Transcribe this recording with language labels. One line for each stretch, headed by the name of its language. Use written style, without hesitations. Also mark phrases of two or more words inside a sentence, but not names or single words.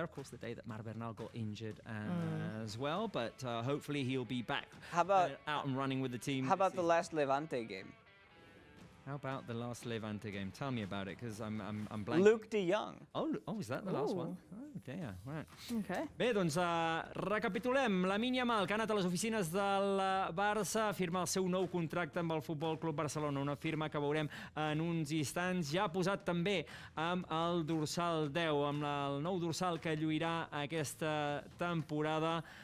English: Of course, the day that Mar Bernal got injured as well, but hopefully he'll be back How about out and running with the team. How about the last Levante game? How about the last Levante game? Tell me about it, because I'm blank. Luke de Jong. Oh, is that the last one? Oh, dear. Right. Okay.
Catalan: Bé, doncs recapitulem. Lamine Yamal, que ha anat a les oficines del Barça, firma el seu nou contracte amb el Futbol Club Barcelona, una firma que veurem en uns instants. Ja ha posat també amb el dorsal 10, amb el nou dorsal que lluirà aquesta temporada.